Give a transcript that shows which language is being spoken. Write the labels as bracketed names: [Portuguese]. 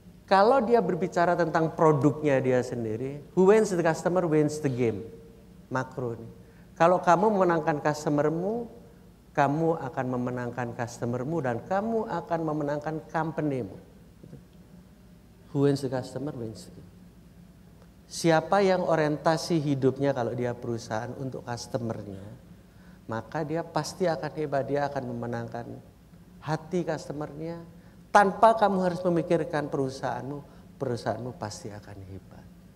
[Indonesian] Kalau dia berbicara tentang produknya dia sendiri, [English] who wins the customer wins the game. [Indonesian] Makro nih. Kalau kamu memenangkan customermu, kamu akan memenangkan customermu dan kamu akan memenangkan companymu. [English] Who wins the customer wins the game. [Indonesian] Siapa yang orientasi hidupnya kalau dia perusahaan untuk customernya, maka dia pasti akan hebat, dia akan memenangkan hati customernya. Tanpa kamu harus memikirkan perusahaanmu, perusahaanmu pasti akan hebat.